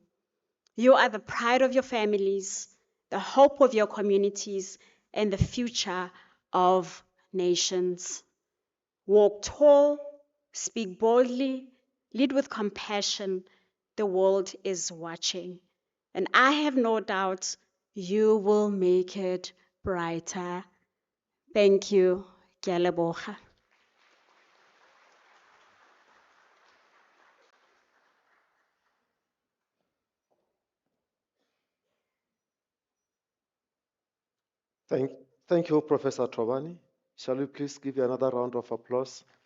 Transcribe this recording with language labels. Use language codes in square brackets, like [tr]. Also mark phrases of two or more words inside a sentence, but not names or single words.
[en] You are the pride of your families, the hope of your communities, and the future of nations. Walk tall, speak boldly, lead with compassion. The world is watching, and I have no doubt you will make it brighter. Thank you. [tn] Ke a leboga. [en] Thank you, Professor Tobani. Shall we please give you another round of applause?